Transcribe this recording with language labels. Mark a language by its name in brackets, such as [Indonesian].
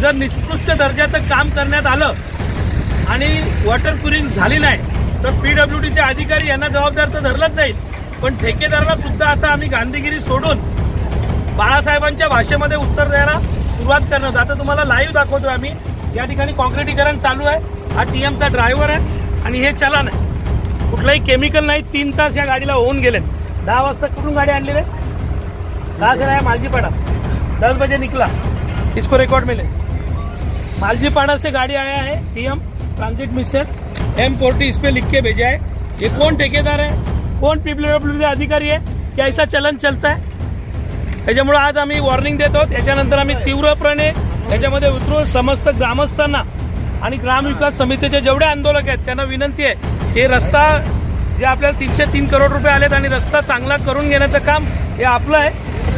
[Marathi] जर निकृष्ट दर्जाचं काम करण्यात आलं आणि वॉटर क्युरिंग झाली नाही तर पीडब्ल्यूडीचे अधिकारी यांना जबाबदार तर धरलंच जाईल, पण ठेकेदाराला सुद्धा आता आम्ही गांधीगिरी सोडून बाळासाहेबांच्या भाषेमध्ये उत्तर द्यायला सुरुवात करणार। आता तुम्हाला लाईव्ह दाखवतोय आम्ही। या ठिकाणी कॉन्क्रीटीकरण चालू आहे। हा टीएमचा ड्रायव्हर आहे आणि हे चलन आहे, कुठलाही केमिकल नाही। 3 तास या गाडीला होऊन गेले। 10 वाजता कुठून गाडी आणली रे? [Hindi] कहाँ से आया? मालजीपाड़ा। 10 बजे निकला, इसको रिकॉर्ड मिले। मालजीपाड़ा से गाड़ी आया है टीएम ट्रांजिट मिस्टर M40 इस पे लिख के भेजा है। ये कौन ठेकेदार है, कौन पीडब्ल्यूडी अधिकारी है, क्या ऐसा चलन चलता है? [Marathi] त्याच्यामुळे आज आम्ही वॉर्निंग देत आहोत। याच्यानंतर आम्ही तीव्रपणे याच्यामध्ये उतरून समस्त ग्रामस्थांना आणि ग्राम विकास समितीचे जेवढे आंदोलक आहेत त्यांना विनंती आहे की रस्ता जे आपल्याला 303 करोड रुपये आलेत आणि रस्ता चांगला करून घेण्याचं काम हे आपलं आहे।